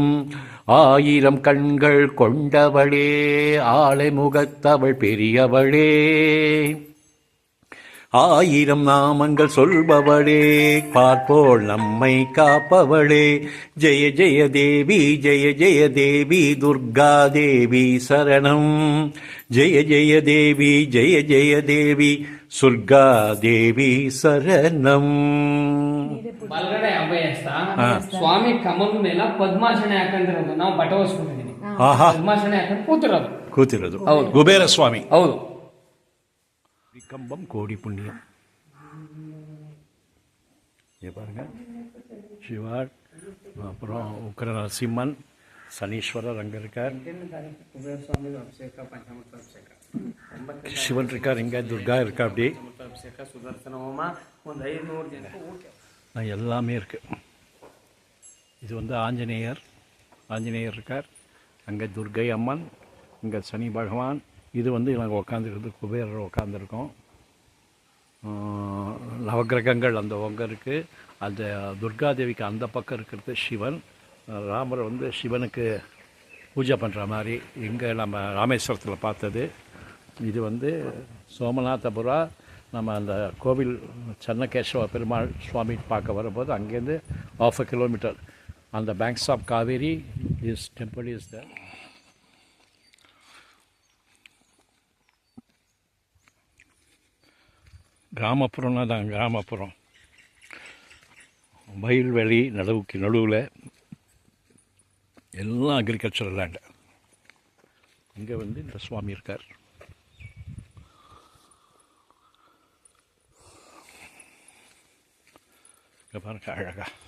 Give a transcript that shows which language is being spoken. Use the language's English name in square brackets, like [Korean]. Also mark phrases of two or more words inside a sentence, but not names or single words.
[Tamil] 1000 கண்கள் கொண்டவளே, ஆளை முகத்தவள் பெரியவளே, 1000 நாமங்கள் சொல்பவளே, பார்ப்போல் நம்மை காப்பவளே. ஜெய ஜெய தேவி, ஜெய ஜெய தேவி, துர்கா தேவி சரணம். ஜெய ஜெய தேவி, ஜெய ஜெய தேவி, சுர்கா தேவி சரணம். [Kannada] ಬಲಗಡೆ ಅಭಯಸ್ಥ ಸ್ವಾಮಿ ಕಮಲದ ಮೇಲೆ ಪದ್ಮಾಸನೆ ಹಾಕೊಂಡಿರೋದು, ನಾವು ಬಟವಸ್ಕೊಂಡಿದೀನಿ. ಪದ್ಮಾಸನೆ ಹಾಕೊಂಡು ಕೂತಿರೋದು குபேர சுவாமி. ಹೌದು. [Tamil] கம்பம் கோடி புண்ணியம். பாருங்க, சிவார், அப்புறம் உக்கர நரசிம்மன், சனீஸ்வரர் அங்கே இருக்கார், சிவன் இருக்கார், இங்கே துர்கா இருக்கா, அப்படி [Kannada] ಸುದರ್ಶನ ಹೋಮ ಒಂದು 500 ಜನ [Tamil] எல்லாமே இருக்கு. இது வந்து ஆஞ்சநேயர் இருக்கார், அங்கே துர்கை அம்மன், இங்கே சனி பகவான். இது வந்து நாங்கள் உட்காந்துருக்குது குபேரர் உட்காந்துருக்கோம். நவகிரகங்கள் அந்த பக்கம் இருக்குது. அந்த துர்காதேவிக்கு அந்த பக்கம் இருக்கிறது சிவன். ராமர் வந்து சிவனுக்கு பூஜை பண்ணுற மாதிரி இங்கே நம்ம ராமேஸ்வரத்தில் பார்த்தது. இது வந்து சோமநாதபுரா. நம்ம அந்த கோவில் சன்னகேஸ்வர பெருமாள் சுவாமி பார்க்க வரும்போது அங்கேருந்து 1/2 கிலோமீட்டர் அந்த [English] banks of Kaveri is temple is there. [Tamil] கிராமப்புறம்னா தான் கிராமப்புறம், வயல்வெளி நடுவில் எல்லாம் [English] agricultural land. [Tamil] இங்கே வந்து இந்த சுவாமி இருக்கார். இங்கே பாருங்க அழகா.